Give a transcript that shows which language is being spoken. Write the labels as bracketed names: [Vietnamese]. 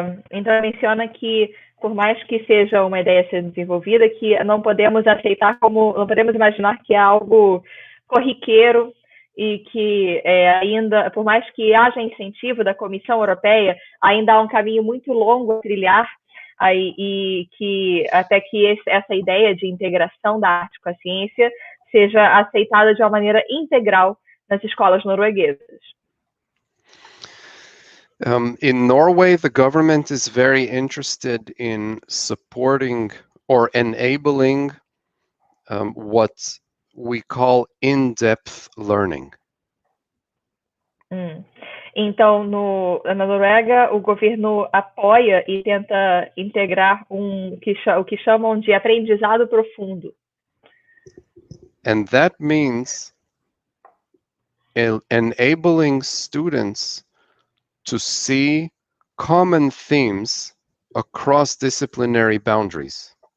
[Portuguese] Então menciona que por mais que seja uma ideia sendo desenvolvida, que não podemos aceitar como, não podemos imaginar que é algo corriqueiro e que ainda, por mais que haja incentivo da Comissão Europeia, ainda há um caminho muito longo a trilhar aí, e que até que essa ideia de integração da arte com a ciência seja aceitada de uma maneira integral nas escolas norueguesas. [English] In Norway, the government is very interested in supporting or enabling what we call in-depth learning. [Portuguese] Então, na Noruega, o governo apoia e tenta integrar o que chamam de aprendizado profundo. [English] And that means enabling students to see common themes across disciplinary boundaries.